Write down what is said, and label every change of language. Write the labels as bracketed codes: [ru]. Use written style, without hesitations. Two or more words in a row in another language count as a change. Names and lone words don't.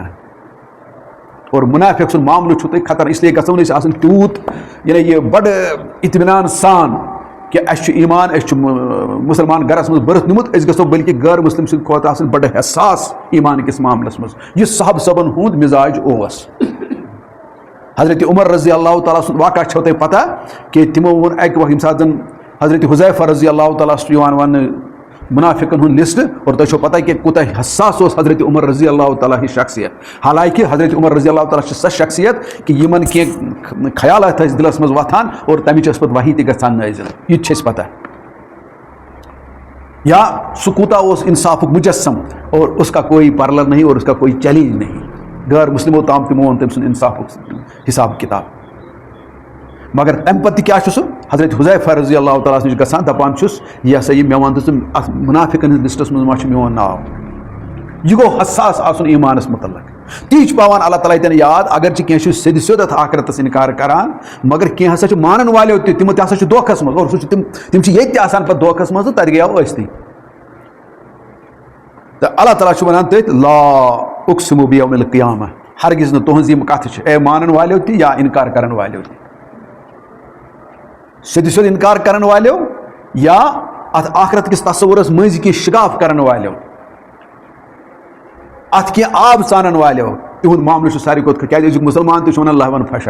[ks] اور مُنافِق سُنٛد معاملہٕ چھُو تۄہہِ خطر، اسلیے گژھو نہٕ أسۍ آسٕنۍ تیوٗت یعنی یہِ بڑٕ اطمینان سان کہ اَسہِ چھُ ایٖمان، أسۍ چھُ مُسلمان گرس منٛز بٔرِتھ نِمُت، أسۍ گژھو بلکہ غٲر مُسلم سٕنٛدِ کھۄتہٕ آسٕنۍ بڑٕ حساس ایٖمان کِس معاملس منٛز. یہِ صحابہٕ صٲبن ہُنٛد مِزاج اوس. حضرت عمر [ar] رضی اللہ تعالیٰ [ks] سن واقعہ چھو تۄہہِ پتہ کہ تمو ووٚن اکہِ وقت ییٚمہِ ساتہٕ زن حضرت حذیفہ [ar] رضی اللہ تعالیٰ [ks] چھُ یِوان وننہٕ منافقن ہُنٛد لسٹ اور تۄہہِ چھو پتہ کہ کوٗتاہ حساس اوس حضرت عمر [ar] رضی اللہ تعالیٰ [ks] ہِچ شخصیت. حالانکہ حضرت عمر [ar] رضی اللہ تعالیٰ [ks] چھِ سۄ شخصیت کہ یِمن کینٛہہ خیالات ٲسۍ دِلس منٛز وۄتھان اور تمِچ ٲس پتہٕ وحی تہِ گژھان نٲزِل. یہِ تہِ چھِ اَسہِ پتہ. یا سُہ کوٗتاہ اوس انصافُک مجسم [ur] اور اس کا کوئی پارلر نہیں اور اس کا کوئی چیلنج نہیں. [ks] غیر مسلموں تام تِمو ووٚن تٔمۍ سُنٛد انصافُک حساب کتاب. مگر تمہِ پتہٕ تہِ کیٛاہ چھُ سُہ حضرت حذیفہ [ar] رضی اللہ تعالیٰ [ks] نِش گژھان دپان چھُس یہِ ہسا یہِ مےٚ وَن تہٕ ژٕ اَتھ مُنافِقن ہِنٛدِس لسٹس منٛز ما چھُ میون ناو. یہ گوٚو حساس آسُن ایٖمانس متعلق. تی چھُ پاوان اللہ تعالیٰ ییٚتٮ۪ن یاد اگرچہِ کینٛہہ چھُ سیٚدِ سیوٚد اتھ آخرتس انکار کران مگر کینٛہہ ہسا چھُ مانن والیو تہِ تِمو تہِ ہسا چھُ دھوکھس منٛز اور سُہ چھُ تِم چھِ ییٚتہِ تہِ آسان پتہٕ دھوکھس منٛز تہٕ تتہِ گٔیو ٲسۍتٕے. تہٕ اللہ تعالیٰ چھُ ونان تٔتھۍ [ar] لا اقسم بیوم القیامہ [ks] ہرگز نہٕ تُہنٛز یِم کتھٕ چھِ اے مانن والیو تہِ یا انکار کرن والیو تہِ. سیٚدِ سیوٚد انکار کرن والیو یا اتھ آخرت کِس تصورس مٔنٛزۍ کینٛہہ شگاف کرن والیو اتھ کینٛہہ آب ژانن والیو تِہُنٛد معاملہٕ چھُ ساروی کھۄتہٕ کیٛازِ أزیُک مُسلمان تہِ چھُ ونان لہون پھشا.